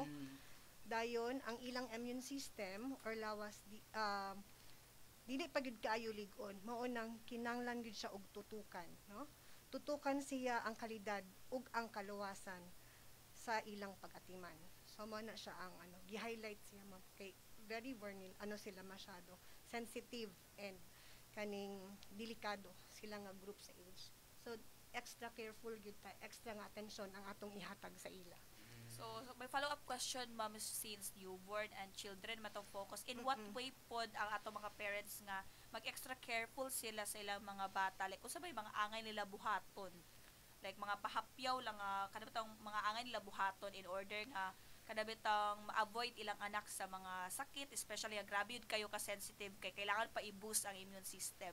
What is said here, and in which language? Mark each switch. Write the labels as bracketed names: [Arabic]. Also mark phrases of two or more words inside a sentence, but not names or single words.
[Cebuano] Dayon ang ilang [English] immune system [Cebuano] or lawas dili pa gid kaayo lig-on mao nang kinahanglan gid siya og tutukan no, tutukan siya ang kalidad ug ang kaluwasan sa ilang pag-atiman. So mao na siya ang gi-highlight siya ma'am kay very sila masyado sensitive and kaning delikado sila nga group sa age. So [English] extra careful [Cebuano] gid ta, extra nga attention ang atong ihatag sa ila. So may [English] follow-up question [Cebuano] ma'am, [English] since newborn and children [Cebuano] matong focus, [English] in what way [Cebuano] pod ang atong mga parents nga mag-extra careful sila sa ilang mga bata, like usabay mga angay nila buhaton, like mga pahapyaw lang kanabitang mga angay nila buhaton [English] in order [Cebuano] nga kanabitang ma-avoid ilang anak sa mga sakit, especially nga grabe yun kayo ka-sensitive kay kailangan pa i-boost ang [English] immune system.